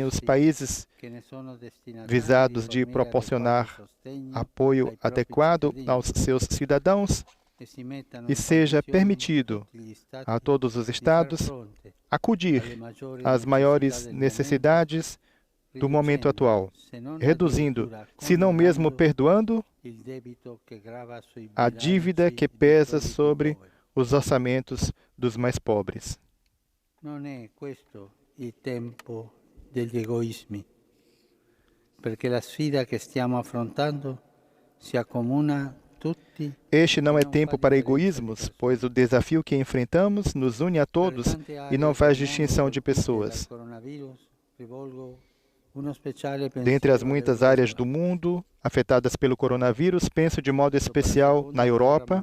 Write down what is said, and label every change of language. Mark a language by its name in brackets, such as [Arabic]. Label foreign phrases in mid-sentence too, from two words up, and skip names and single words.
[Portuguese] os países visados de proporcionar apoio adequado aos seus cidadãos e seja permitido a todos os Estados acudir às maiores necessidades do momento atual, reduzindo, se não mesmo perdoando, a dívida que pesa sobre os orçamentos dos mais pobres. Não é [Italian] questo il tempo degli egoismi, perché la sfida che stiamo affrontando si accomuna tutti. [Portuguese] Este não é tempo para egoísmos, pois o desafio que enfrentamos nos une a todos e não faz distinção de pessoas. Dentre as muitas áreas do mundo afetadas pelo coronavírus, penso de modo especial na Europa.